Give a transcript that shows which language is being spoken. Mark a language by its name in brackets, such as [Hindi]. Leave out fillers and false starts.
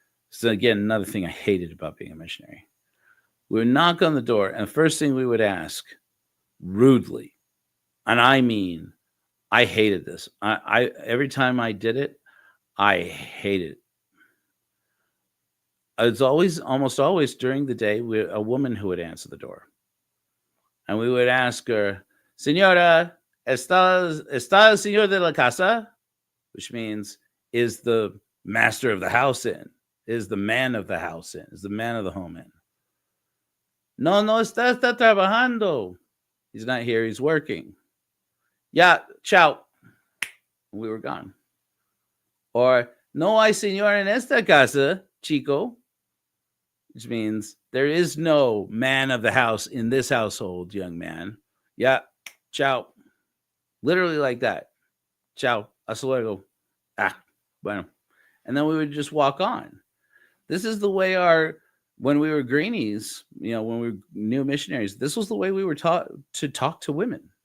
[English] So again, another thing I hated about being a missionary. We would knock on the door, and the first thing we would ask, rudely, and I mean, I hated this. I every time I did it, I hated it. It's almost always during the day, a woman who would answer the door. And we would ask her, [Spanish] Señora, ¿está el señor de la casa? [English] Which means, is the master of the house in? Is the man of the house in? Is the man of the home in? [Spanish] No está trabajando. [English] He's not here, he's working. Yeah, ciao. We were gone. [Spanish] Or, no hay señor en esta casa, chico. [English] Which means, there is no man of the house in this household, young man. Yeah, ciao. Literally like that. Ciao, [Spanish] hasta luego. Bueno. [English] And then we would just walk on. This is the way when we were greenies, when we were new missionaries, this was the way we were taught to talk to women.